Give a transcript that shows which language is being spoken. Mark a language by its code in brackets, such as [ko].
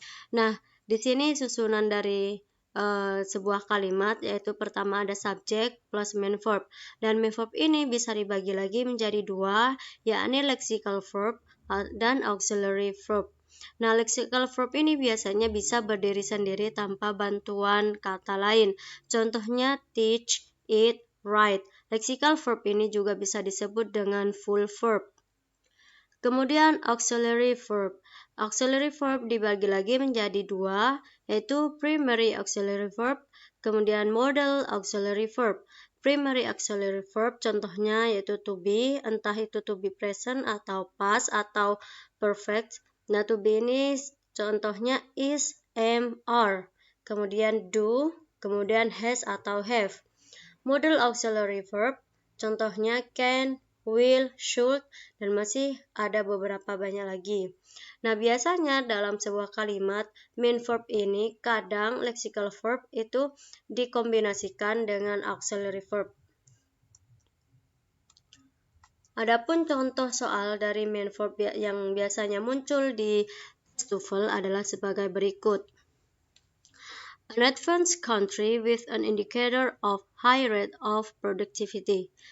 [id] Nah, di sini susunan dari sebuah kalimat, yaitu pertama ada subjek plus main verb, dan main verb ini bisa dibagi lagi menjadi dua, yakni lexical verb dan auxiliary verb. Nah, lexical verb ini biasanya bisa berdiri sendiri tanpa bantuan kata lain. Contohnya teach, eat, write. Lexical verb ini juga bisa disebut dengan full verb. Kemudian auxiliary verb. Auxiliary verb dibagi lagi menjadi dua, yaitu primary auxiliary verb, kemudian modal auxiliary verb. Primary auxiliary verb contohnya yaitu to be, entah itu to be present atau past atau perfect. Nah, to be ini contohnya is, am, are. Kemudian do, kemudian has atau have. Modal auxiliary verb contohnya can, will, should, dan masih ada beberapa banyak lagi. Nah, biasanya dalam sebuah kalimat, main verb ini kadang lexical verb itu dikombinasikan dengan auxiliary verb. Adapun contoh soal dari main verb yang biasanya muncul di test TOEFL adalah sebagai berikut. [en] An advanced country with an indicator of high rate of productivity.